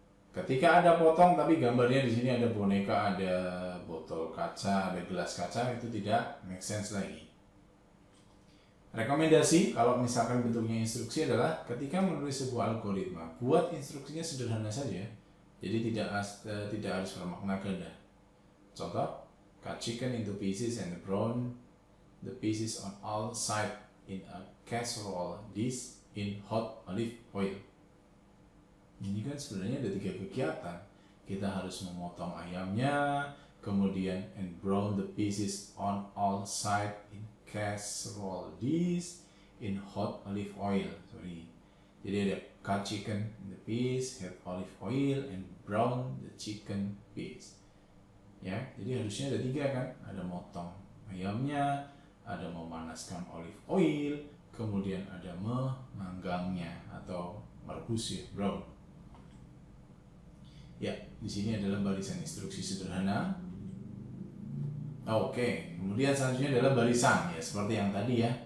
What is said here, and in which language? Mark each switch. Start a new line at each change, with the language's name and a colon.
Indonesian: Ketika ada potong tapi gambarnya di sini ada boneka, ada botol kaca, ada gelas kaca, itu tidak make sense lagi. Rekomendasi kalau misalkan bentuknya instruksi adalah ketika menulis sebuah algoritma, buat instruksinya sederhana saja. Jadi tidak harus bermakna ganda. Contoh,
English: cut chicken into pieces and brown the pieces on all sides in a casserole dish in hot olive oil.
Indonesian: Ini kan sebenarnya ada 3 kegiatan. Kita harus memotong ayamnya, kemudian
English: and brown the pieces on all sides in casserole dish in hot olive oil.
Indonesian: Jadi ada
English: cut chicken in the piece, add olive oil, and brown the chicken piece.
Indonesian: Ya, jadi harusnya ada 3 kan? Ada motong ayamnya, ada memanaskan olive oil, kemudian ada memanggangnya atau merebus ya, brown. Ya, di sini adalah barisan instruksi sederhana. Oke, kemudian selanjutnya adalah barisan ya, seperti yang tadi ya.